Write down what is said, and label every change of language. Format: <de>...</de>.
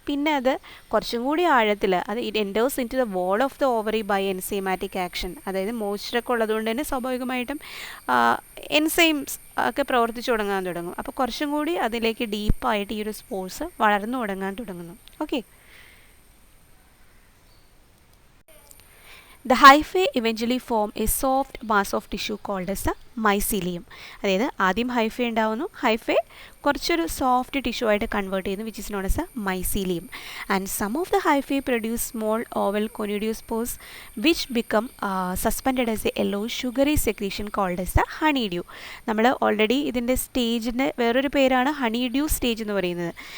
<ml>പിന്നെ അത് കുറച്ചും കൂടി ആഴത്തിൽ അത്</ml> <en>It enters into the wall of the ovary by enzymatic action.</en> <ml>അതായത് മോയ്സ്ചറൊക്കെ ഉള്ളതുകൊണ്ട് തന്നെ സ്വാഭാവികമായിട്ടും എൻസൈംസ് ഒക്കെ പ്രവർത്തിച്ചു തുടങ്ങും. അപ്പോൾ കുറച്ചും കൂടി അതിലേക്ക് ഡീപ്പായിട്ട് ഈ ഒരു സ്പോർസ് വളർന്നു തുടങ്ങുന്നു.</ml> <en>Okay, the hyphae eventually form a soft mass of tissue called as a mycelium.</en> <ml>അതായത് ആദ്യം ഹൈഫേ ഉണ്ടാവുന്നു, ഹൈഫേ കുറച്ചൊരു സോഫ്റ്റ് ടിഷ്യൂ ആയിട്ട് കൺവേർട്ട് ചെയ്യുന്നു,</ml> <en>Which is known as a mycelium. And some of the hyphae produce small oval conidiospores which become suspended as a yellow sugary secretion called as a honeydew.</en> <ml>നമ്മൾ already ഇതിൻ്റെ സ്റ്റേജിൻ്റെ വേറൊരു പേരാണ് ഹണിഡ്യൂ stage എന്ന് പറയുന്നത്.</ml>